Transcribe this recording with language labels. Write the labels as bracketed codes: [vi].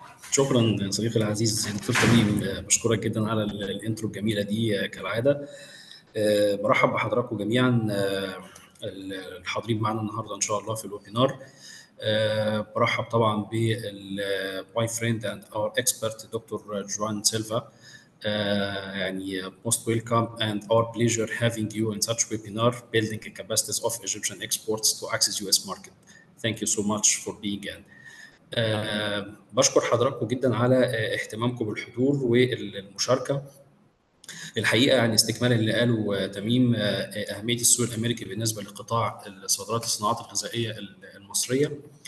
[ar] شكرا صديقي العزيز دكتور تميم، بشكرك جدا على الانترو الجميله دي كالعاده. برحب بحضراتكم جميعا الحاضرين معنا النهارده ان شاء الله في الويبينار. برحب طبعا [en] بالماي friend and our expert [ar] دكتور جوان سيلفا. [en] يعني most welcome and our pleasure having you in such webinar building the capacities of Egyptian exports to access US market. Thank you so much for being in. [ar] بشكر حضراتكم جدا على اهتمامكم بالحضور والمشاركة. الحقيقة يعني استكمالا اللي قاله تميم، أهمية السوق الأمريكي بالنسبة لقطاع صادرات الصناعات الغذائية المصرية.